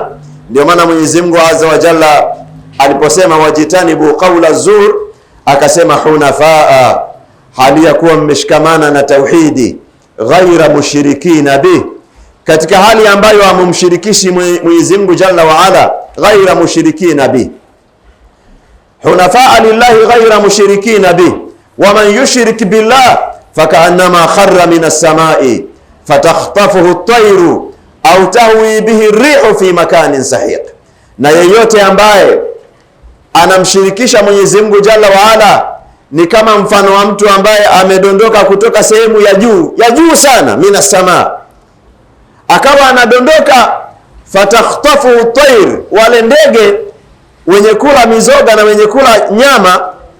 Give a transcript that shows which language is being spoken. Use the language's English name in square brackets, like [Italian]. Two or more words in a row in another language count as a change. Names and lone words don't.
[Swahili] Ndio maana Mwenyezi Mungu [Arabic] عز وجل [Swahili] aliposema [Arabic] واجتنبوا قول الزور [Swahili] akasema hunafaa, hali ya kuwa mmeshikamana na tauhidi, [Arabic] غير مشركين به, [Swahili] katika hali ambayo hamumshirikishi Mwenyezi Mungu [Arabic] جل وعلا, غير مشركين به, حنفاء لله غير مشركين به ومن يشرك بالله فكأنما خر من السماء فتخطفه الطير أو تهوي به الريح في مكان سحيق, [Swahili] na yeyote ambaye anamshirikisha Mwenyezi Mungu [Arabic] جل وعلا [Swahili] ni kama mfano wa mtu ambaye amedondoka kutoka sehemu ya juu sana, [Arabic] من السماء, [Swahili] akawa anadondoka, [Arabic] فتخطف الطير, [Swahili] wale ndege wenye kula mizoga na wenye kula nyama,